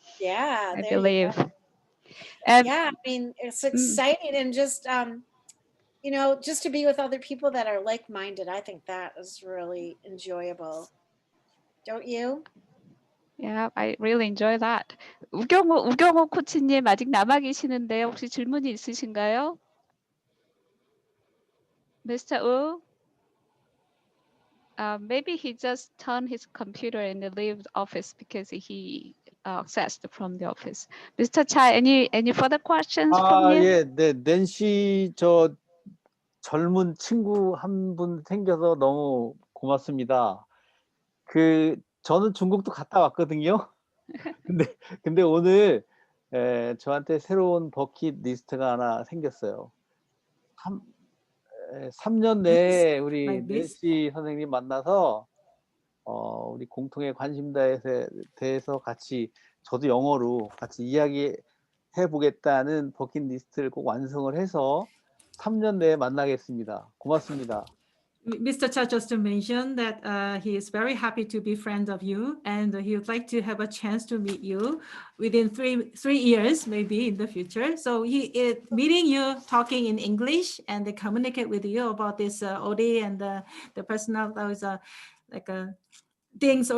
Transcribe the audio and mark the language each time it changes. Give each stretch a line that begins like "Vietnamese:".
English: Yeah, I there you believe. go. And Yeah, I mean, it's exciting, and just you know, just to be with other people that are like-minded. I think that is really enjoyable. Don't you? yeah, I really enjoy that.
Korean: 우경호 코치님 아직 남아 계시는데 혹시 질문이 있으신가요?
English: Mr. Wu? Maybe he just turned his computer and leave the office because he accessed from the office. Mr. Cha, any further questions from you?
Korean: 예, 네, 낸시 저 젊은 친구 한 분 생겨서 너무 고맙습니다. 저는 중국도 갔다 왔거든요. 근데 오늘 저한테 새로운 버킷리스트가 하나 생겼어요. 3년 내에 우리
English: Like this?
Korean: 낸시 선생님 만나서 우리 공통의 관심사에 대해서 같이, 저도 영어로 같이 이야기해 보겠다는 버킷리스트를 꼭 완성을 해서 3년 내에 만나겠습니다. 고맙습니다.
English: Mr. Cha just mentioned that he is very happy to be friends of you, and he would like to have a chance to meet you within three years, maybe in the future. So he is meeting you, talking in English, and they communicate with you about this OD and the personal those things.